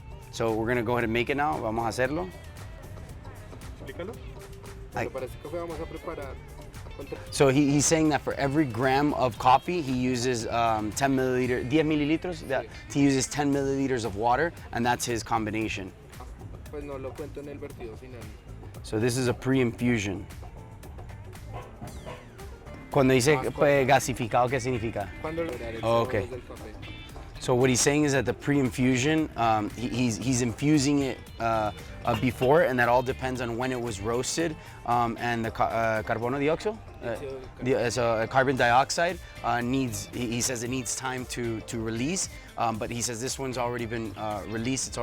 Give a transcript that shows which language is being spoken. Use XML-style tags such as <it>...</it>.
<en>So we're gonna go ahead and make it now.</en> <es>Vamos a hacerlo. Explícalo. Ay. Para ese café vamos a preparar.</es> <en>So he's saying that for every gram of coffee, he uses 10 milliliters. He uses 10 milliliters of water, and that's his combination.</en> <es>Pues no lo cuento en el vertido final.</es> <en>So this is a pre-infusion.</en> <es>Cuando dice pues, gasificado, ¿qué significa? Cuando</es> <en>Oh, okay.</en> <es>del café.</es> <en>So what he's saying is that the pre-infusion, he's infusing it before, and that all depends on when it was roasted, and the carbono dióxido, so carbon dioxide he says it needs time to release, but he says this one's already been released.</en>